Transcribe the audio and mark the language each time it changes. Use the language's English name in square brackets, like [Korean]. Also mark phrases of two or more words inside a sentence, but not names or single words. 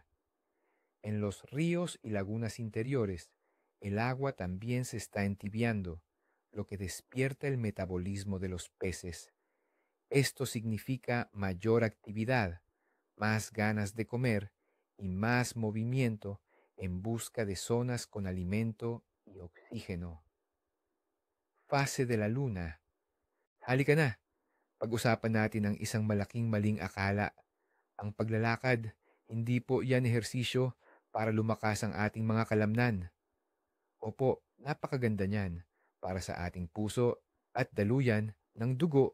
[Spanish] En los ríos y lagunas interiores, el agua también se está entibiando, lo que despierta el metabolismo de los peces. Esto significa mayor actividad, más ganas de comer y más movimiento en busca de zonas con alimento y oxígeno. Fase de la luna. [Filipino] Halika na, pag-usapan natin ang isang malaking maling akala. Ang paglalakad, hindi po yan ehersisyo para lumakas ang ating mga kalamnan. Opo, napakaganda niyan para sa ating puso at daluyan ng dugo.